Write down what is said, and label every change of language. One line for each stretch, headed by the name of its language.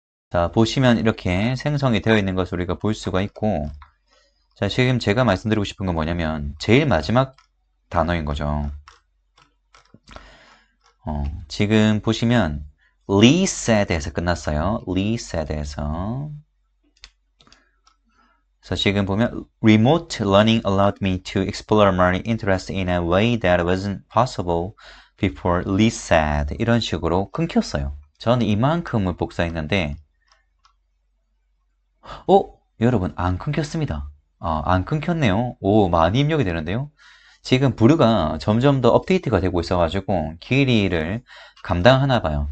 Korean: 자, 보시면 이렇게 생성이 되어 있는 것을 우리가 볼 수가 있고, 자, 지금 제가 말씀드리고 싶은 건 뭐냐면 제일 마지막 단어인 거죠. 지금 보시면 Lee said에서 끝났어요. Lee said에서. 그래서 지금 보면
English: Remote learning allowed me to explore my interest in a way that wasn't possible before, Lee said.
Korean: 이런 식으로 끊겼어요. 저는 이만큼을 복사했는데 여러분 안 끊겼습니다. 안 끊겼네요. 오, 많이 입력이 되는데요. 지금 브루가 점점 더 업데이트가 되고 있어가지고 길이를 감당하나 봐요.